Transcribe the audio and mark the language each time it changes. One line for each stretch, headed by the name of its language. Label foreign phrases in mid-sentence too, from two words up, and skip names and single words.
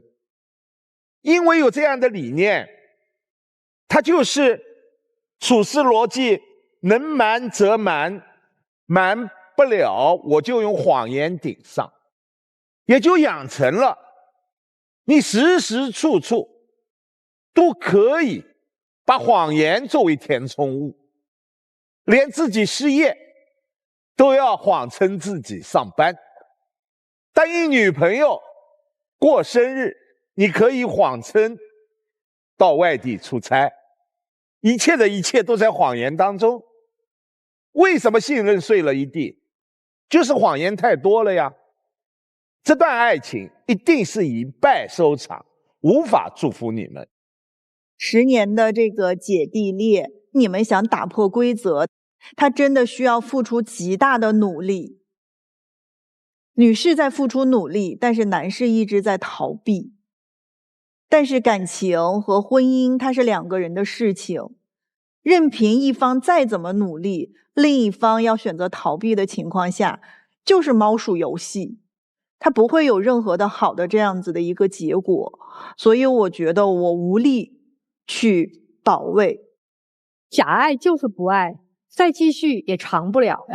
Chinese: 因為有這樣的理念，它就是處事邏輯，能瞞則瞞，瞞不了我就用謊言頂上，也就養成了你時時處處都可以把謊言作為填充物，連自己失業都要謊稱自己上班。當一女朋友過生日，你可以謊稱到外地出差，一切的一切都在謊言當中。為什麼信任碎了一地？就是謊言太多了呀。這段愛情一定是以敗收場，無法祝福你們。 10年的這個姐弟戀，你們想打破規則，他真的需要付出極大的努力。女士在付出努力，但是男士一直在逃避。但是感情和婚姻，它是2個人的事情，任憑一方再怎麼努力，另一方要選擇逃避的情況下，就是貓鼠遊戲，它不會有任何的好的這樣子的一個結果。所以我覺得我無力去保衛。假愛就是不愛，再繼續也長不了。